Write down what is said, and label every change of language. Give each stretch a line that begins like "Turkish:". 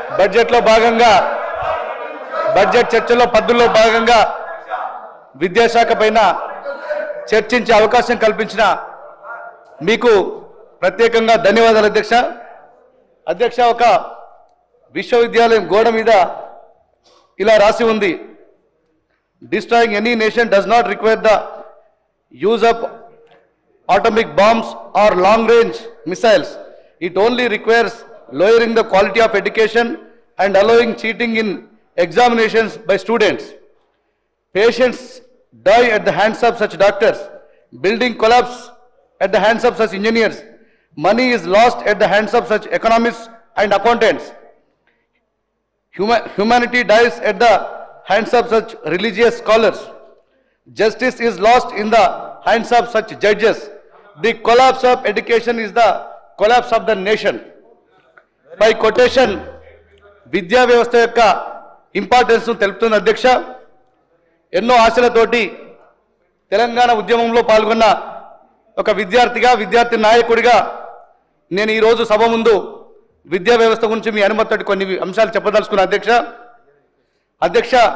Telugu: బడ్జెట్లో భాగంగా బడ్జెట్ చర్చలో పద్ధతుల్లో భాగంగా విద్యాశాఖ పైన చర్చించే అవకాశం కల్పించిన మీకు ప్రత్యేకంగా ధన్యవాదాలు అధ్యక్ష. అధ్యక్ష, ఒక విశ్వవిద్యాలయం గోడ మీద ఇలా రాసి ఉంది,
English: destroying any nation does not require the use of atomic bombs or long range missiles. It only requires lowering the quality of education and allowing cheating in examinations by students. Patients die at the hands of such doctors. Building collapse at the hands of such engineers. Money is lost at the hands of such economists and accountants. Humanity dies at the hands of such religious scholars. Justice is lost in the hands of such judges. The collapse of education is the collapse of the nation. By quotation,
Telugu: విద్యా వ్యవస్థ యొక్క importance తెలుపుతున్న అధ్యక్ష. ఎన్నో ఆశలతోటి తెలంగాణ ఉద్యమంలో పాల్గొన్న ఒక విద్యార్థి నాయకుడిగా నేను ఈరోజు సభ ముందు విద్యా వ్యవస్థ గురించి మీ అనుమతితో కొన్ని అంశాలు చెప్పదలుచుకున్న అధ్యక్ష.